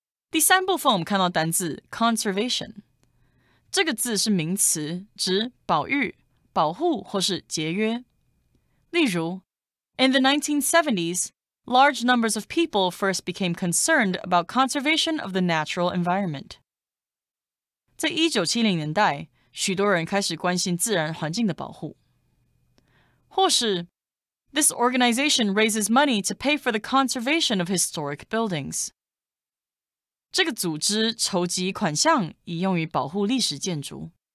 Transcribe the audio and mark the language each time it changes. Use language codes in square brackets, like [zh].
[zh] 第3部分我们看到单字 conservation， 这个字是名词，指保育、保护或是节约。例如 [en] In the 1970s, large numbers of people first became concerned about conservation of the natural environment. [zh] 在1970年代，许多人开始关心自然环境的保护。或是 [en] This organization raises money to pay for the conservation of historic buildings. [zh] 这个组织筹集款项以用于保护历史建筑。